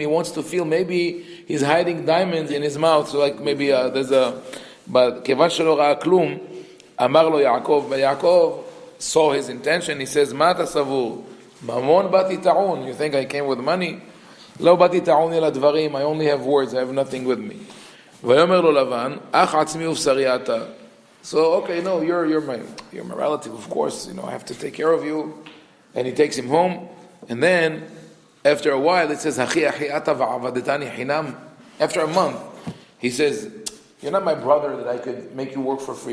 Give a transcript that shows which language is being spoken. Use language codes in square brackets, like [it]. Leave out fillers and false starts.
[en] He wants to feel maybe he's hiding diamonds in his mouth. So like maybe there's a. But [he] כיוון שלא ראה כלום, אמר לו יעקב, ויעקב [en] saw his intention. [he] He says, מה אתה סבור? ממון באתי טעון. [en] You think I came with money? [he] לא באתי טעון אלא דברים. [en] I only have words. I have nothing with me. [he] ויאמר לו לבן, אח עצמי ובשרי אתה. [en] So okay, no, you're my relative, of course. I have to take care of you. And he takes him home. And then after a while, it says, [he] אחי אחי אתה ועבדתני חינם. [en] After a month, he says, you're not my brother that I could make you work for free.